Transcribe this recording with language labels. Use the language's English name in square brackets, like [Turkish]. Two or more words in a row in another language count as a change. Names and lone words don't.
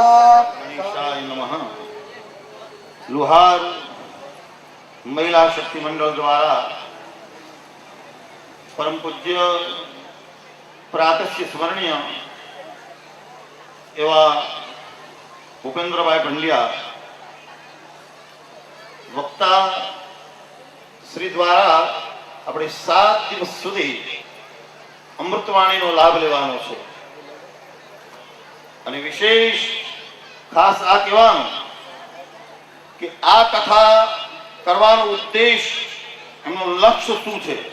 [Sanskrit] गणेशाय नमः। [Hindi] लुहार महिला शक्ति मंडल द्वारा परम पूज्य प्रातस्य स्मरणीय एवं भूपेन्द्रभाई पंड्या वक्ता श्री द्वारा अपने [Gujarati] 7 દિવસ સુધી અમૃતવાણીનો લાભ લેવાનો છે અને વિશેષ ખાસ આ કહેવાનું કે આ કથા કરવાનો ઉદ્દેશ એમનો લક્ષ્ય શું છે